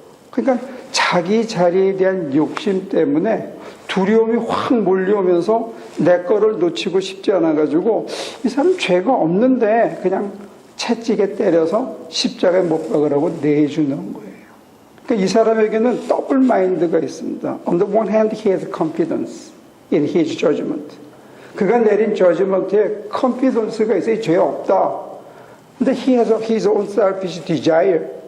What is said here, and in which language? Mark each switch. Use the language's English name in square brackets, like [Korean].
[Korean] 그러니까 자기 자리에 대한 욕심 때문에 두려움이 확 몰려오면서 내 거를 놓치고 싶지 않아가지고 이 사람 죄가 없는데 그냥 채찍에 때려서 십자가에 못 박으라고 내주는 거예요. 그러니까 이 사람에게는 더블 마인드가 있습니다. [English] On the one hand, he has confidence in his judgment. [Korean] 그가 내린 judgment에 confidence가 있어요. 죄 없다. 근데 [English] he has his own selfish desire.